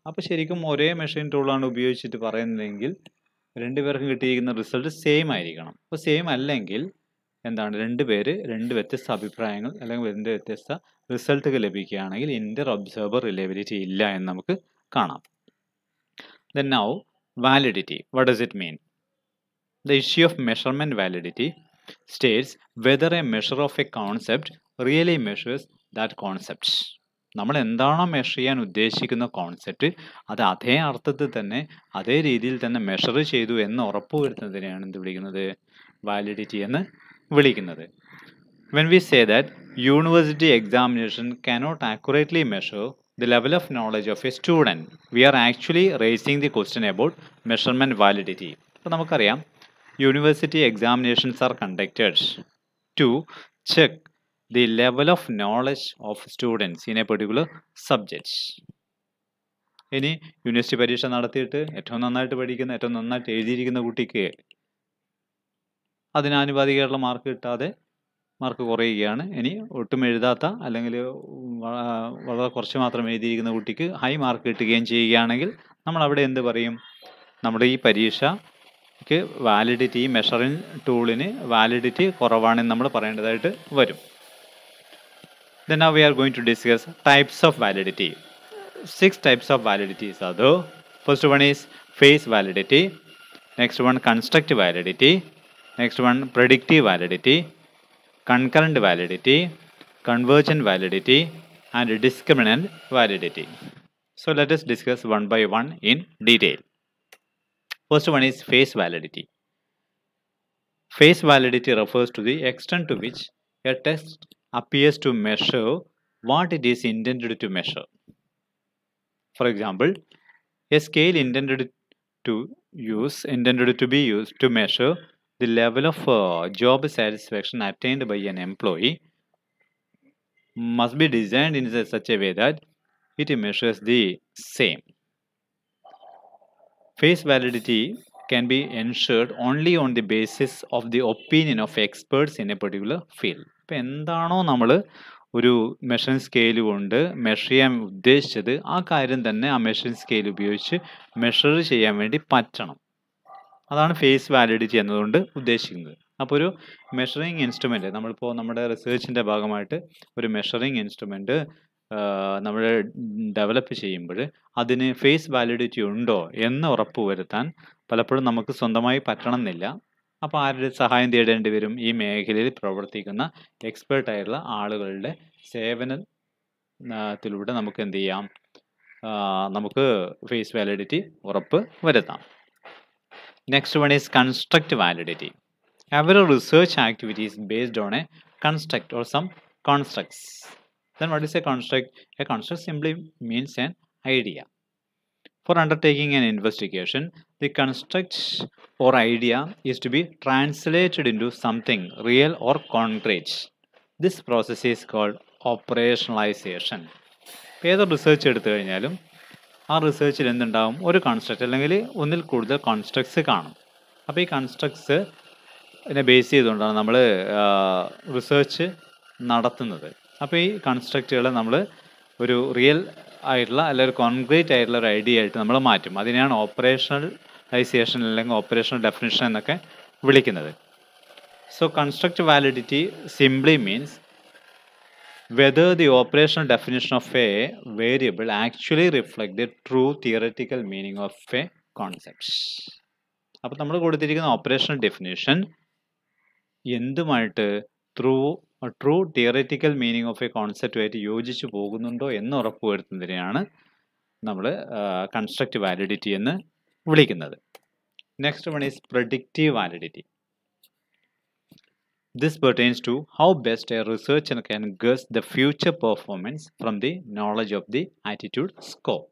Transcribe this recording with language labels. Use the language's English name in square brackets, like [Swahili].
[Malayalam] അപ്പോൾ ശരിക്കും ഒരേ മെഷീൻ ടൂളാണ് ഉപയോഗിച്ചിട്ട് പറയുന്നതെങ്കിൽ രണ്ടുപേർക്കും കിട്ടിയിരിക്കുന്ന റിസൾട്ട് സെയിം ആയിരിക്കണം. അപ്പോൾ സെയിം അല്ലെങ്കിൽ എന്താണ്, രണ്ട് വ്യത്യസ്ത അഭിപ്രായങ്ങൾ അല്ലെങ്കിൽ രണ്ട് വ്യത്യസ്ത റിസൾട്ടുകൾ ലഭിക്കുകയാണെങ്കിൽ ഇന്റർ ഒബ്സർവർ റിലയബിലിറ്റി ഇല്ല എന്ന് നമുക്ക് കാണാം. [English] Then now validity. What does it mean? The issue of measurement validity states whether a measure of a concept really measures that concept. [Malayalam] നമ്മൾ എന്താണോ മെഷർ ചെയ്യാൻ ഉദ്ദേശിക്കുന്ന കോൺസെപ്റ്റ് അത് അതേ അർത്ഥത്തിൽ തന്നെ അതേ രീതിയിൽ തന്നെ മെഷർ ചെയ്തു എന്ന് ഉറപ്പുവരുത്തുന്നതിനെയാണ് എന്ത് വിളിക്കുന്നത്, വാലിഡിറ്റി എന്ന് വിളിക്കുന്നത്. [English] When we say that university examination cannot accurately measure the level of knowledge of a student, we are actually raising the question about measurement validity. [Malayalam] അപ്പോൾ നമുക്കറിയാം [English] University examinations are conducted to check the level of knowledge of students in a particular subject. [Malayalam] ഇനി university പരീക്ഷ നടത്തിയിട്ട് ഏറ്റവും നന്നായിട്ട് പഠിക്കുന്ന, ഏറ്റവും നന്നായിട്ട് എഴുതിയിരിക്കുന്ന കുട്ടിക്ക് അതിനാനുപാതികമായിട്ടുള്ള മാർക്ക് കിട്ടാതെ മാർക്ക് കുറയുകയാണ്. ഇനി ഒട്ടും എഴുതാത്ത അല്ലെങ്കിൽ വളരെ കുറച്ച് മാത്രം എഴുതിയിരിക്കുന്ന കുട്ടിക്ക് ഹൈ മാർക്ക് കിട്ടുകയും ചെയ്യുകയാണെങ്കിൽ നമ്മൾ അവിടെ എന്ത് പറയും, നമ്മുടെ ഈ പരീക്ഷയ്ക്ക് വാലിഡിറ്റി, മെഷറിംഗ് ടൂളിന് വാലിഡിറ്റി കുറവാണെന്ന് നമ്മൾ പറയേണ്ടതായിട്ട് വരും. [English] Then now we are going to discuss types of validity. 6 types of validities are there. First one is phase validity. Next one constructive validity. Next one predictive validity. Concurrent validity. Convergent validity. And discriminant validity. So let us discuss one by one in detail. First one is phase validity. Phase validity refers to the extent to which a test appears to measure what it is intended to measure. For example, a scale intended to be used to measure the level of job satisfaction attained by an employee must be designed in such a way that it measures the same. Phase validity can be ensured only on the basis of the opinion of experts in a particular field. [Malayalam] ഇപ്പം എന്താണോ നമ്മൾ ഒരു measuring scale കൊണ്ട് measure ചെയ്യാൻ ഉദ്ദേശിച്ചത് ആ കാര്യം തന്നെ ആ മെഷറിംഗ് സ്കെയിൽ ഉപയോഗിച്ച് മെഷർ ചെയ്യാൻ വേണ്ടി പറ്റണം. അതാണ് ഫേസ് വാലിഡിറ്റി എന്നതുകൊണ്ട് ഉദ്ദേശിക്കുന്നത്. അപ്പോൾ ഒരു മെഷറിംഗ് ഇൻസ്ട്രുമെൻറ്റ്, നമ്മളിപ്പോൾ നമ്മുടെ റിസർച്ചിൻ്റെ ഭാഗമായിട്ട് ഒരു മെഷറിംഗ് ഇൻസ്ട്രുമെൻറ്റ് നമ്മൾ ഡെവലപ്പ് ചെയ്യുമ്പോൾ അതിന് ഫേസ് വാലിഡിറ്റി ഉണ്ടോ എന്ന് ഉറപ്പ് വരുത്താൻ പലപ്പോഴും നമുക്ക് സ്വന്തമായി പറ്റണം എന്നില്ല. അപ്പോൾ ആരുടെ സഹായം തേടേണ്ടി വരും? ഈ മേഖലയിൽ പ്രവർത്തിക്കുന്ന എക്സ്പേർട്ടായിട്ടുള്ള ആളുകളുടെ സേവനത്തിലൂടെ നമുക്ക് എന്ത് ചെയ്യാം, നമുക്ക് ഫേസ് വാലിഡിറ്റി ഉറപ്പ് വരുത്താം. [English] Next one is construct validity. Every research activity is based on a construct or some constructs. Then what is a construct? A construct simply means an idea. For undertaking an investigation, the construct or idea is to be translated into something real or concrete. This process is called operationalization. [Malayalam] ഏതൊരു research എടുത്തു കഴിഞ്ഞാലും ആ റിസർച്ചിൽ എന്തുണ്ടാവും, ഒരു construct അല്ലെങ്കിൽ ഒന്നിൽ കൂടുതൽ കോൺസ്ട്രക്ട്സ് കാണും. അപ്പോൾ ഈ കൺസ്ട്രക്ട്സ് ഇതിനെ ബേസ് ചെയ്തുകൊണ്ടാണ് നമ്മൾ റിസർച്ച് നടത്തുന്നത്. അപ്പോൾ ഈ കൺസ്ട്രക്റ്റുകളെ നമ്മൾ ഒരു റിയൽ ആയിട്ടുള്ള അല്ലെങ്കിൽ കോൺക്രീറ്റ് ആയിട്ടുള്ള ഒരു ഐഡിയ ആയിട്ട് നമ്മൾ മാറ്റും. അതിനെയാണ് ഓപ്പറേഷണലൈസേഷൻ അല്ലെങ്കിൽ ഓപ്പറേഷണൽ ഡെഫിനിഷൻ എന്നൊക്കെ വിളിക്കുന്നത്. [English] So construct validity simply means whether the operational definition of a variable actually reflect the true theoretical meaning of a concept. [Malayalam] അപ്പോൾ നമ്മൾ കൊടുത്തിരിക്കുന്ന operational definition എന്തുമായിട്ട് [English] true theoretical meaning of a കോൺസെപ്റ്റുമായിട്ട് [Malayalam] യോജിച്ചു പോകുന്നുണ്ടോ എന്ന് ഉറപ്പുവരുത്തുന്നതിനെയാണ് നമ്മൾ കൺസ്ട്രക്റ്റ് വാലിഡിറ്റി എന്ന് വിളിക്കുന്നത്. [English] Next one is predictive validity. This pertains to how best a researcher can guess the future performance from the knowledge of the attitude score.